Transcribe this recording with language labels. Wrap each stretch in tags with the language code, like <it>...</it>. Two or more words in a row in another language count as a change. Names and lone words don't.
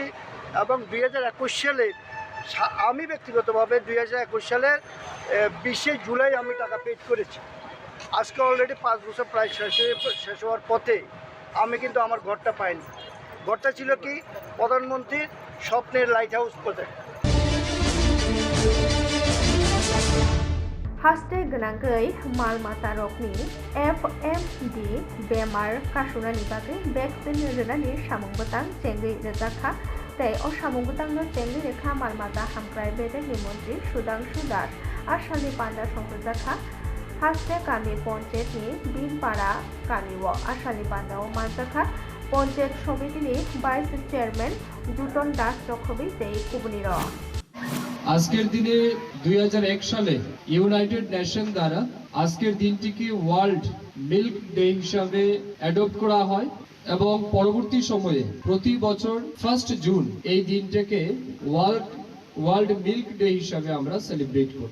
<bn>এবং 2021 সালে আমি ব্যক্তিগতভাবে 2021 সালের 20শে জুলাই আমি টাকা পেড করেছি। আজকে অলরেডি 5 বছর প্রায় শেষ হওয়ার পথে আমি কিন্তু আমার ঘরটা পাইনি। ঘরটা ছিল কি প্রধানমন্ত্রীর স্বপ্নের লাইট হাউস প্রজেক্ট।</bn> <trp>हास्ते गोनांगै माल माता रकनि FMD बेमार कासुनानि बागै भेक्सिन रोनानि सामुंबोतां चेंगै रोजाखा तै अ सामुंबोतांनो चेंगै रेखा माल माता हामक्राय बेदेनि मन्त्रि सुदांशु दास आसामनि पान्डा संरजाखा हास्ते गामि पन्चायतनि बिनपाड़ा गामियाव आसामनि पान्डाव मानजाखा पन्चायत समितिनि भाइस चेयरमैन जुटन दास रखबि तै कुबनिर</trp> <bn>আজকের দিনে 2001 সালে ইউনাইটেড নেশন দ্বারা আজকের দিনটিকে ওয়ার্ল্ড মিল্ক ডে হিসাবে অ্যাডপ্ট করা হয় এবং পরবর্তী সময়ে প্রতি বছর 1 জুন এই দিনটাকে ওয়ার্ল্ড মিল্ক ডে হিসাবে আমরা সেলিব্রেট করি।</bn>